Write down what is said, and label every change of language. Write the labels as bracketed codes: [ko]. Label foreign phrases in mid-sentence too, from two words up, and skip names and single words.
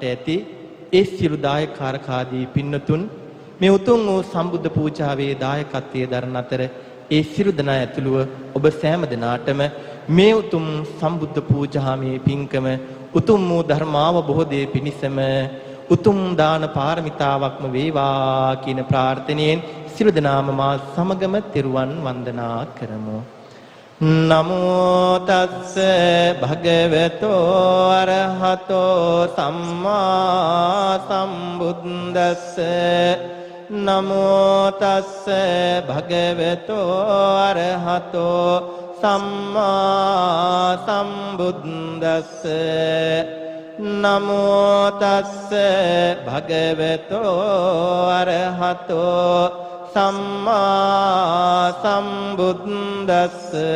[si] ඇති ඒ සියලු දායකකාරකාදී පින්නතුන් මේ උතුම් වූ සම්බුද්ධ පූජාවේ දායකත්වයේ දරන අතර ඒ සියලු දෙනා ඇතුළුව ඔබ සෑම දෙනාටම මේ උතුම් සම්බුද්ධ පූජාමේ පින්කම උතුම් වූ ධර්මාවබෝධයේ පිණිසම උතුම් දාන පාරමිතාවක්ම වේවා කියන ප්‍රාර්ථනාවෙන් සියලු දෙනාම මා සමගම තෙරුවන් වන්දනා කරමු. [pi] නමෝ තස්ස භගවතෝ අරහතෝ සම්මා සම්බුද්දස්ස නමෝ තස්ස භගවතෝ අරහතෝ සම්මා සම්බුද්දස්ස නමෝ තස්ස භගවතෝ අරහතෝ සම්මා සම්බුද්දස්ස